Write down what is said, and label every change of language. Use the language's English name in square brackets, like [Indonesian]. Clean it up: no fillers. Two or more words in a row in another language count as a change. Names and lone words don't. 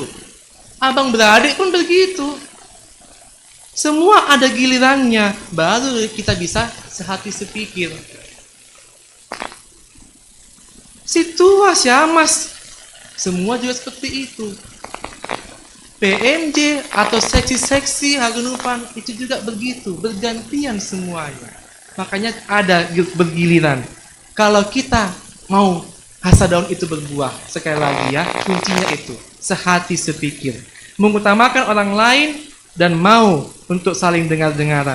[Indonesian] Abang beradik pun begitu. Semua ada gilirannya. Baru kita bisa sehati sepikir. Si tua, si Amas, semua juga seperti itu. PMJ atau seksi-seksi Haganupan itu juga begitu. Bergantian semuanya. Makanya ada bergiliran. Kalau kita mau hasadaun itu berbuah, sekali lagi ya, kuncinya itu sehati sepikir, mengutamakan orang lain dan mau untuk saling dengar-dengaran.